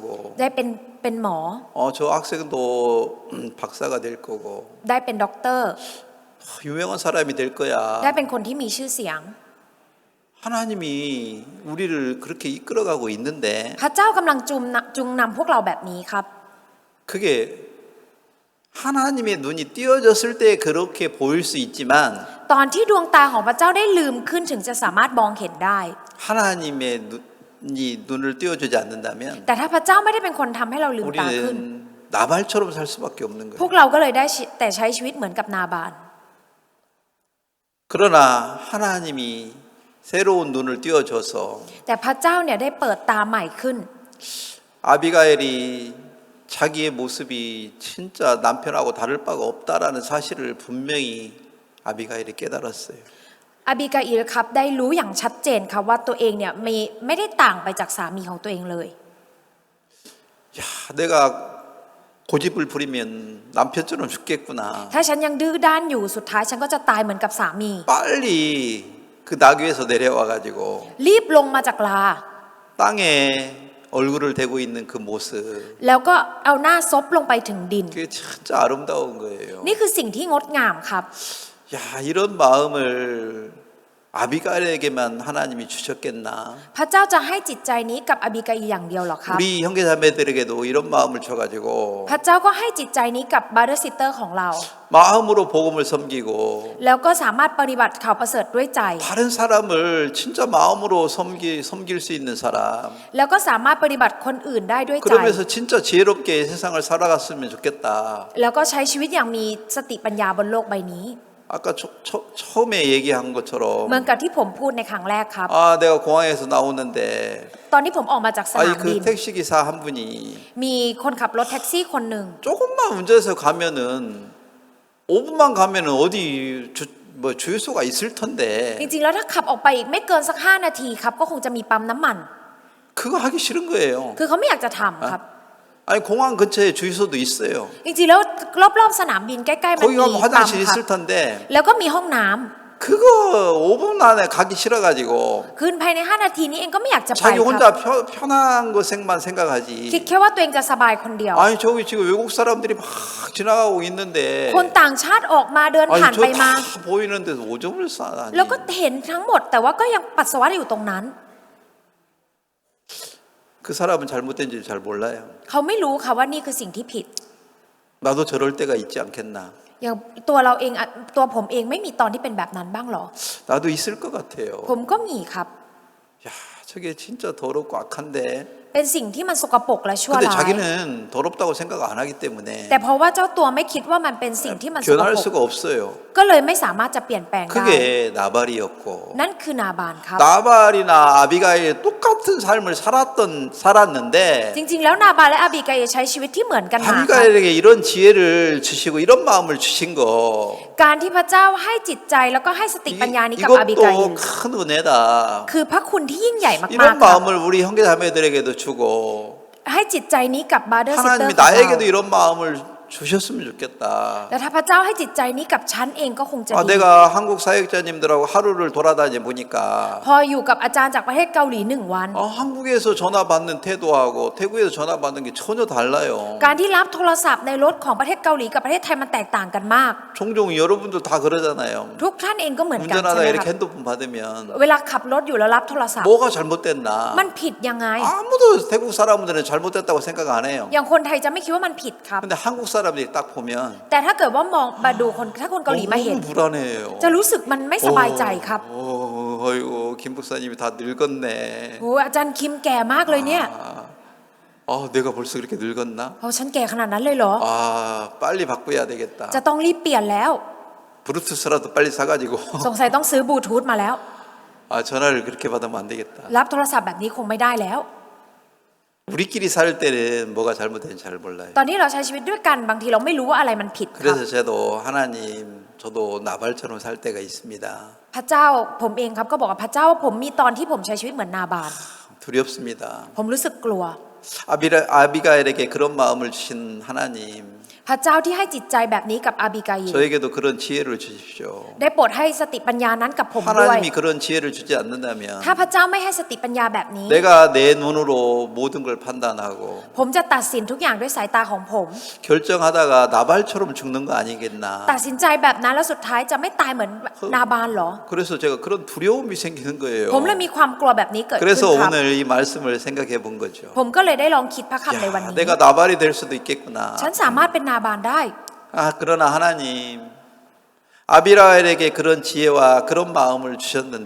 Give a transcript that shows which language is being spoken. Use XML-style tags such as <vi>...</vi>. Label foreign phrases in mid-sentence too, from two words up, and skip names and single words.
<th>ได้เป็นหมอ</th> <ko>저 학생도 박사가 될 거고.</ko> <th>ได้เป็นด็อกเตอร์</th> <ko>유명한 사람이 될 거야.</ko> <th>ได้เป็นคนที่มีชื่อเสียง</th> <ko>하나님이 우리를 그렇게 이끌어가고 있는데</ko> <th>พระเจ้ากำลังจุงนำพวกเราแบบนี้ครับ</th> <ko>그게 하나님의 눈이 띄어졌을 때 그렇게 보일 수 있지만</ko> <th>ตอนที่ดวงตาของพระเจ้าได้ลืมขึ้นถึงจะสามารถมองเห็นได้</th> <ko>하나님의 눈이 눈을 띄워주지 않는다면</ko> <th>แต่ถ้าพระเจ้าไม่ได้เป็นคนทำให้เราลืมตาขึ้น</th> <ko>우리는 나발처럼 살 수밖에 없는</ko> <th>พวก</th> <ko>거예요.</ko> <th>เราก็เลยได้แต่ใช้ชีวิตเหมือนกับนาบาน</th> <ko>그러나 하나님이 새로운 눈을 띄워줘서</ko> <th>แต่พระเจ้าเนี่ยได้เปิดตาใหม่ขึ้น</th> <ko>아비가일이 자기의 모습이 진짜 남편하고 다를 바가 없다라는 사실을 분명히 아비가일이 깨달았어요.</ko> <th>อาบิกาอิลครับได้รู้อย่างชัดเจนครับว่าตัวเองเนี่ยไม่ได้ต่างไปจากสามีของตัวเองเลย</th> <ko>야, 내가 고집을 부리면 남편처럼 죽겠구나.</ko> <th>ถ้าฉันยังดื้อด้านอยู่สุดท้ายฉันก็จะตายเหมือนกับสามี</th> <ko>빨리 그 나귀에서 내려와 가지고</ko> <th>รีบลงมาจากลา</th> <ko>땅에 얼굴을 대고 있는 그 모습.</ko> <th>แล้วก็เอาหน้าซบลงไปถึงดิน</th> <ko>그게 진짜 아름다운 거예요.</ko> <th>นี่คือสิ่งที่งดงามครับ</th> <ko>야, 이런 마음을 아비가일에게만 하나님이 주셨겠나?</ko> <th>พระเจ้าจะให้จิตใจนี้กับอาบิกาอิลอย่างเดียวหรอครับ</th> <ko>우리 형제자매들에게도 이런 마음을 줘가지고</ko> <th>พระเจ้าก็ให้จิตใจนี้กับ</th> <en>brother sister</en> <th>ของเรา</th> <ko>마음으로 복음을 섬기고</ko> <th>แล้วก็สามารถปฏิบัติข่าวประเสริฐด้วยใจ</th> <ko>다른 사람을 진짜 마음으로 섬길 수 있는 사람.</ko> <th>แล้วก็สามารถปฏิบัติคนอื่นได้ด้วยใจ</th> <ko>그러면서 진짜 지혜롭게 세상을 살아갔으면 좋겠다.</ko> <th>แล้วก็ใช้ชีวิตอย่างมีสติปัญญาบนโลกใบนี้</th> <ko>아까 처음에 얘기한 것처럼</ko> <th>เหมือนกับที่ผมพูดในครั้งแรกครับ</th> <ko>아 내가 공항에서 나오는데</ko> <th>ตอนที่ผมออกมาจากสนามบิน</th> <ko>그 택시기사 한 분이</ko> <th>มีคนขับรถแท็กซี่คนหนึ่ง</th> <ko>조금만 운전해서 가면은 5분만 가면은 어디 주유소가 있을 텐데</ko> <th>จริงๆแล้วถ้าขับออกไปอีกไม่เกินสัก5 นาทีครับก็คงจะมีปั๊มน้ำมัน</th> <ko>그거 하기 싫은 거예요.</ko> <th>คือเขาไม่อยากจะทำครับ</th> <ko>아니 공항 근처에 주유소도 있어요.</ko> <th>จริงๆแล้วรอบๆสนามบินใกล้ๆมัน</th> <ko>거기</ko> <th>มี</th> <ko>가면</ko> <th>ปั๊ม</th> <ko>화장실</ko> <th>ครับ</th> <ko>있을 텐데</ko> <th>แล้วก็มีห้องน้ำ</th> <ko>그거 5분 안에 가기 싫어가지고</ko> <th>คืนภายใน5 นาทีนี้เองก็ไม่อยากจะไป</th> <ko>자기</ko> <th>ค</th> <ko>혼자</ko> <th>รับ</th> <ko>편한 것만</ko> <th>คิด</th> <ko>생각하지.</ko> <th>แค่ว่าตัวเองจะสบายคนเดียว</th> <ko>아니 저기 지금 외국 사람들이 막 지나가고 있는데</ko> <th>คนต่างชาติออกมาเดินผ่าน</th> <ko>아니</ko> <th>ไป</th> <ko>저</ko> <th>มา</th> <ko>다 보이는 데서 오줌을 싸다니.</ko> <th>แล้วก็เห็นทั้งหมดแต่ว่าก็ยังปัสสาวะอยู่ตรงนั้น</th> <ko>그 사람은 잘못된 줄 잘 몰라요.</ko> <th>เขาไม่รู้ค่ะว่านี่คือสิ่งที่ผิด</th> <ko>나도 저럴 때가 있지 않겠나.</ko> <th>อย่างตัวเราเองตัวผมเองไม่มีตอนที่เป็นแบบนั้นบ้างหรอ</th> <ko>나도 있을 것 같아요.</ko> <th>ผมก็มีครับ</th> <ko>야, 저게 진짜 더럽고 악한데.</ko> <th>เป็นสิ่งที่มันสกปรกและชั่ว</th> <ko>근데</ko> <th>ร้าย</th> <ko>자기는 더럽다고 생각 안 하기 때문에</ko> <th>แต่เพราะว่าเจ้าตัวไม่คิดว่ามันเป็นสิ่งที่มันสกป</th> <ko>변할</ko> <th>รก</th> <ko>수가 없어요.</ko> <th>ก็เลยไม่สามารถจะเปลี่ยนแปลงได้</th> <ko>그게 나발이었고</ko> <th>นั่นคือนาบานครับ</th> <ko>나발이나 아비가일 똑같은 삶을 살았는데</ko> <th>จริงๆแล้วนาบานและอาบิกาอิลใช้ชีวิตที่เหมือนกันมาครับ</th> <ko>아비가일에게 이런 지혜를 주시고 이런 마음을 주신 거</ko> <th>การที่พระเจ้าให้จิตใจแล้วก็ให้สติปัญญานี้กับอาบิกาอิล</th> <ko>이것도 큰 은혜다.</ko> <th>คือพระคุณที่ยิ่งใหญ่มาก</th> <ko>이런</ko> <th>ๆครับ</th> <ko>마음을 우리 형제자매들에게도 주고</ko> <th>ให้จิตใจนี้กับ</th> <en>brother sister</en> <ko>하나님이</ko> <th>ร์ของเรา</th> <ko>나에게도 이런 마음을 주셨으면 좋겠다.</ko> <th>และถ้าพระเจ้าให้จิตใจนี้กับฉันเองก็คงจะดี</th> <ko>내가 한국 사역자님들하고 하루를 돌아다니 보니까</ko> <th>พออยู่กับอาจารย์จากประเทศเกาหลี1 วัน</th> <ko>한국에서 전화 받는 태도하고 태국에서 전화 받는 게 전혀 달라요.</ko> <th>การที่รับโทรศัพท์ในรถของประเทศเกาหลีกับประเทศไทยมันแตกต่างกันมาก</th> <ko>종종 여러분들 다 그러잖아요.</ko> <th>ทุกท่านเองก็เหมือนกันใช่</th> <ko>운전하다</ko> <th>ไหม</th> <ko>이렇게</ko> <th>ครับ</th> <ko>핸드폰 받으면</ko> <th>เวลาขับรถอยู่แล้วรับโทรศัพท์</th> <ko>뭐가 잘못됐나?</ko> <th>มันผิดยังไง</th> <ko>아무도 태국 사람들은 잘못됐다고 생각 안 해요.</ko> <th>อย่างคนไทยจะไม่คิดว่ามันผิดครับ</th> <ko>근데 한국 사람들이 딱 보면</ko> <th>แต่ถ้าเกิดว่ามองมาดูคนถ้าคนเกาหลีมาเห็น</th> <ko>너무 불안해요.</ko> <th>จะรู้สึกมันไม่สบายใจครับ</th> <ko>어이고 김 목사님이 다 늙었네.</ko> <th>โอ้อาจารย์คิมแก่มากเลยเนี่ย</th> <ko>내가 벌써 그렇게 늙었나?</ko> <th>โอ้ฉันแก่ขนาดนั้นเลยเหรอ</th> <ko>빨리 바꿔야 되겠다.</ko> <th>จะต้องรีบเปลี่ยนแล้ว</th> <ko>브루투스라도 빨리 사가지고</ko> <th>สงสัยต้องซื้อบลูทูธมาแล้ว</th> <ko>전화를 그렇게 받으면 안 되겠다.</ko> <th>รับโทรศัพท์แบบนี้คงไม่ได้แล้ว</th> <ko>우리끼리 살 때는 뭐가 잘못된지 잘 몰라요.</ko> <th>ตอนนี้เราใช้ชีวิตด้วยกันบางทีเราไม่รู้ว่าอะไรมันผิดครับ</th> <ko>그래서 저도 하나님 저도 나발처럼 살 때가 있습니다.</ko> <th>พระเจ้าผมเองครับก็บอกกับพระเจ้าว่าผมมีตอนที่ผมใช้ชีวิตเหมือนนาบาน</th> <ko>두렵습니다.</ko> <th>ผมรู้สึกกลัว</th> <ko>아비가엘에게 그런 마음을 주신 하나님</ko> <th>พระเจ้าที่ให้จิตใจแบบนี้กับอาบิกาอิล</th> <ko>저에게도 그런 지혜를 주십시오.</ko> <th>ได้โปรดให้สติปัญญานั้นกับผมด้วย</th> <ko>하나님이 그런 지혜를 주지 않는다면</ko> <th>ถ้าพระเจ้าไม่ให้สติปัญญาแบบนี้</th> <ko>내가 내 눈으로 모든 걸 판단하고</ko> <th>ผมจะตัดสินทุกอย่างด้วยสายตาของผม</th> <ko>결정하다가 나발처럼 죽는 거 아니겠나.</ko> <th>ตัดสินใจแบบนั้นแล้วสุดท้ายจะไม่ตายเหมือนนาบานเหรอ</th> <ko>그래서 제가 그런 두려움이 생기는 거예요.</ko> <th>ผมเลยมีความกลัวแบบนี้เกิดขึ้น</th> <ko>그래서</ko> <th>ครับ</th> <ko>오늘 이 말씀을 생각해 본 거죠.</ko> <th>ผมก็เลยได้ลองคิดพระคำในวัน</th> <ko>야,</ko> <th>นี้</th> <ko>내가 나발이 될 수도 있겠구나.</ko> <th>ฉันสามารถเป็นนาบานได้</th> <ko>그러나 하나님 아비라엘에게 그런 지혜와 그런 마음을 주셨는데</ko>